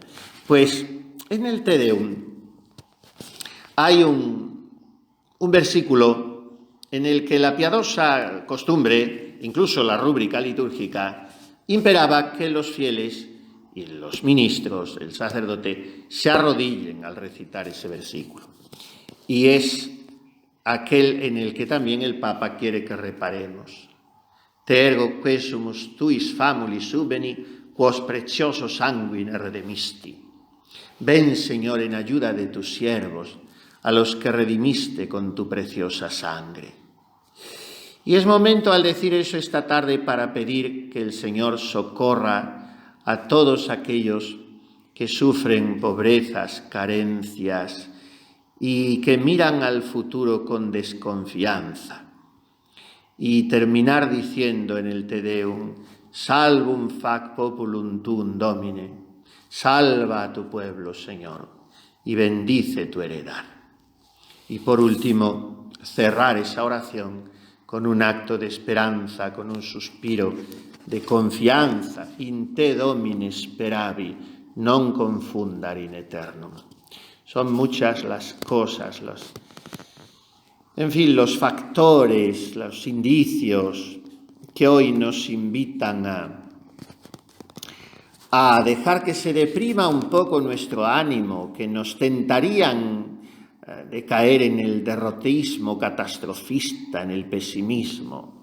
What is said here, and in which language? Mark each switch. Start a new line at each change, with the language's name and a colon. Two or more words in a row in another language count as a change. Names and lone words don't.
Spanish: Pues en el Te Deum hay un versículo en el que la piadosa costumbre, incluso la rúbrica litúrgica, imperaba que los fieles y los ministros, el sacerdote, se arrodillen al recitar ese versículo. Y es aquel en el que también el Papa quiere que reparemos.
Latin: Te ergo quesumus tuis famuli subeni, quos precioso sanguine redemisti.
Spanish: Ven, Señor, en ayuda de tus siervos, a los que redimiste con tu preciosa sangre. Y es momento al decir eso esta tarde para pedir que el Señor socorra a todos aquellos que sufren pobrezas, carencias y que miran al futuro con desconfianza. Y terminar diciendo en el Te Deum,
Latin: Salvum fac populum tuum, Domine,
Spanish: salva a tu pueblo, Señor, y bendice tu heredad. Y por último, cerrar esa oración con un acto de esperanza, con un suspiro de confianza,
Latin: in te Domine speravi, non confundar in eternum.
Spanish: Son muchas las cosas, los factores, los indicios que hoy nos invitan a dejar que se deprima un poco nuestro ánimo, que nos tentarían de caer en el derrotismo catastrofista, en el pesimismo.